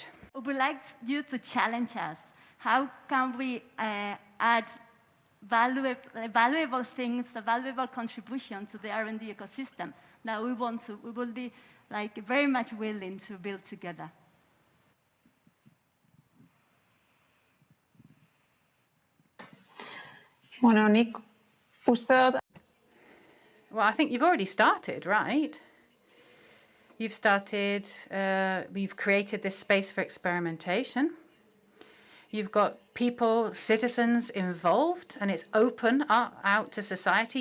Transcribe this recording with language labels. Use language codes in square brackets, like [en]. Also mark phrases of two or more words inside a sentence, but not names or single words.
[en] We would like you to challenge us. How can we add valuable things, a valuable contribution to the R&D ecosystem that we will be very much willing to build together? [eu] Bueno, nik uste dut. [en] Well, I think you've already started, right? You've started, you've created this space for experimentation. You've got people, citizens involved, and it's open out to society.